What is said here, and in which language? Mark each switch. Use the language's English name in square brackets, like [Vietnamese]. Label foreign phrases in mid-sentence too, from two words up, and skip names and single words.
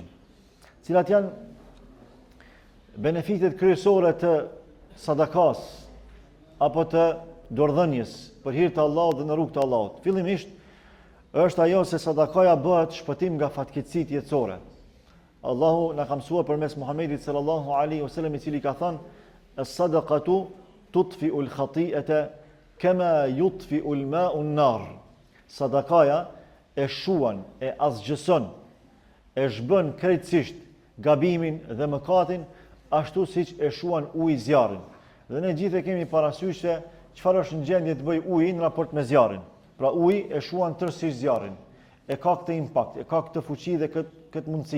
[Albanian] Cilat janë benefitet kryesore të sadakas apo të dorëdhënies për hir të Allahut dhe në rrugt të Allahut? Fillimisht është ajo se sadakaja bëhet shpëtim nga fatkeqësitë jetësore. Allahu na ka mësuar përmes Muhamedit [Arabic] صلى الله عليه وسلم, [Albanian] i cili ka thënë: [Arabic] "الصدقة تطفئ الخطيئة كما يطفئ الماء النار." [Albanian] Sadakaja e shuan, e asgjëson, e zhbën krejtësisht gabimin dhe mëkatin, ashtu siç e shuan uji zjarrin. Dhe ne gjithë e kemi parasysh se çfarë është në gjendje të bëj uji në raport me zjarrin. Pra uji e shuan tërësisht zjarrin. E ka këtë impakt, e ka këtë fuqi dhe këtë mundësi.